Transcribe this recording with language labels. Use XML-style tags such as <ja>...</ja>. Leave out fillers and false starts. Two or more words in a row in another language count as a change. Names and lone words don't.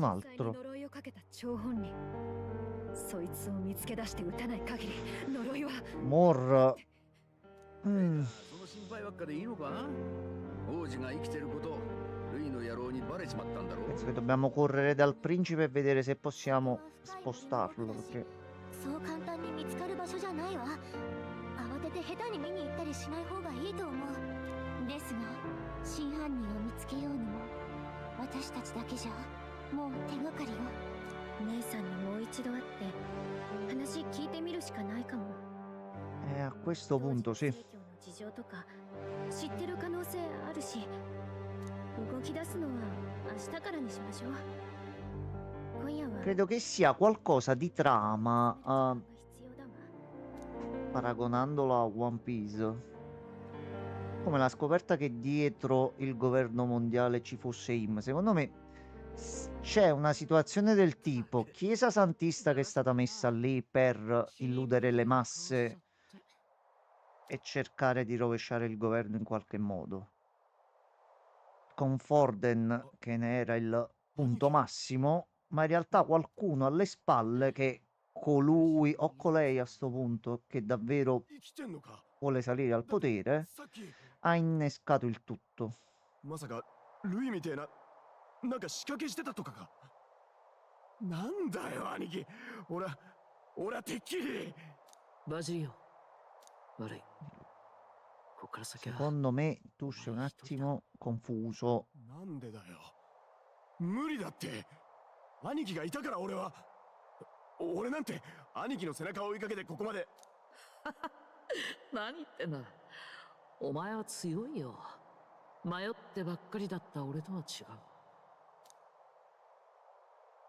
<ja>実際に</ja> <it>altro.</it> <ja>呪いをかけた張本人そいつを見つけ出して撃たない限り呪いは Mor... その心配ばっかでいいのか？王子が生きてることルイの野郎にバレちまったんだろう。</ja> <it>Penso che dobbiamo correre dal principe e vedere se possiamo spostarlo, perché</it> <ja>そう簡単に見つかる場所じゃないわ。慌てて下手に見に行ったりしない方がいいと思う。ですが真犯人を見つけようにも私たちだけじゃもう手がかりを。姉さんにもう一度会って話聞いてみるしかないかも。</ja> <it>a questo punto sì.</it> <ja>事情とか知ってる可能性あるし、動き出すのは明日からにしましょう。今夜は</ja> <it>Credo che sia qualcosa di trama,</it> <ja>必要だわ。</ja> <it>paragonandolo a One Piece. Come la scoperta che dietro il governo mondiale ci fosse Im. Secondo me c'è una situazione del tipo Chiesa Santista che è stata messa lì per illudere le masse e cercare di rovesciare il governo in qualche modo. Con Forden che ne era il punto massimo, ma in realtà qualcuno alle spalle che colui o colei a sto punto che davvero</it> <ja>生きてんのか？</ja> <it>vuole salire al potere</it> <ja>さっき</ja> <it>ha innescato il tutto.</it> <ja>まさかルイみてえななんか仕掛けしてたとかか？なんだよ兄貴、俺はてっきり。バジリオ、悪い。こっから先は</ja> <it>Secondo me tu sei un attimo confuso.</it> <ja>なんでだよ。無理だって。兄貴がいたから俺なんて兄貴の背中を追いかけてここまで。何言ってんだ。お前は強いよ。迷ってばっかりだった俺とは違う。</ja>